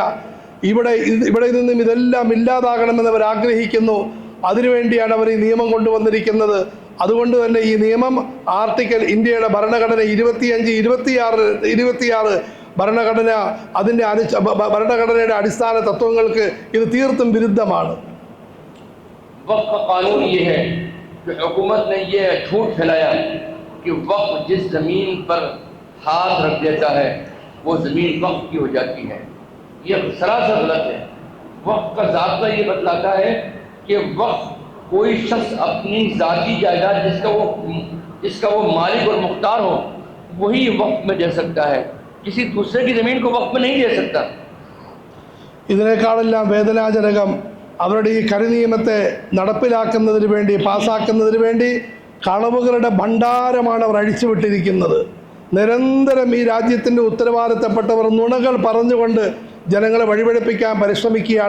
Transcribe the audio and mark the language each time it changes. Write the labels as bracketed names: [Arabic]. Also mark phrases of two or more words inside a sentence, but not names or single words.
[Malayalam] ഇവിടെ നിന്നും ഇതെല്ലാം ഇല്ലാതാകണമെന്ന് അവർ ആഗ്രഹിക്കുന്നു. അതിനുവേണ്ടിയാണ് അവർ ഈ നിയമം കൊണ്ടുവന്നിരിക്കുന്നത്. അതുകൊണ്ട് തന്നെ ഈ നിയമം ആർട്ടിക്കൽ ഇന്ത്യയുടെ ഭരണഘടന 25, 26 ഭരണഘടന അതിൻ്റെ ഭരണഘടനയുടെ അടിസ്ഥാന തത്വങ്ങൾക്ക് ഇത് തീർത്തും വിരുദ്ധമാണ്. [Hindi] वक्फ का कानून ये है कि हुकूमत ने ये झूठ फैलाया कि वक्फ जिस ज़मीन पर हाथ रख देता है वो ज़मीन वक्फ की हो जाती है। ये सरासर गलत है। वक्फ का ज़ाब्ता ये बतलाता है कि वक्फ कोई शख्स अपनी ज़ाती जायदाद जिसका वो मालिक और मुख्तार हो वही वक्फ में दे सकता है, किसी दूसरे की ज़मीन को वक्फ में नहीं दे सकता। [Malayalam] ഇതിനേക്കാളെല്ലാം വേദനാജനകം അവരുടെ ഈ കരിനിയമത്തെ നടപ്പിലാക്കുന്നതിന് വേണ്ടി, പാസ്സാക്കുന്നതിന് വേണ്ടി കളവുകളുടെ ഭണ്ഡാരമാണ് അവർ അഴിച്ചുവിട്ടിരിക്കുന്നത്. നിരന്തരം ഈ രാജ്യത്തിൻ്റെ ഉത്തരവാദിത്തപ്പെട്ടവർ നുണകൾ പറഞ്ഞുകൊണ്ട് ജനങ്ങളെ വഴിപഴിപ്പിക്കാൻ പരിശ്രമിക്കുകയാണ്.